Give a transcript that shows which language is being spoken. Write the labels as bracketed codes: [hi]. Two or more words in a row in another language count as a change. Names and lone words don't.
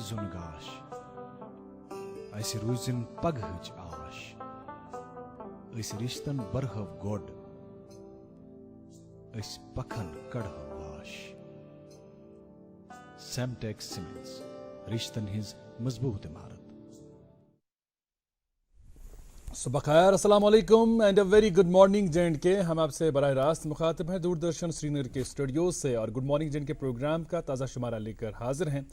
[ks] जुनगाश, ऐसे रूजिन पगहच आश, ऐसे रिश्तन बरहव गोड, ऐसे पखन कड़हव वाश। Semtex Cements, रिश्तन हिज मजबूत इमारत। [ur] صبح خیر, [ar] السلام علیکم [en] and a very good morning J&K। [ur] ہم آپ سے براہ راست مخاطب ہیں دوردرشن سرینگر کے سٹوڈیو سے اور [en] good morning [ur] J&K پروگرام کا تازہ شمارہ لے کر حاضر ہیں.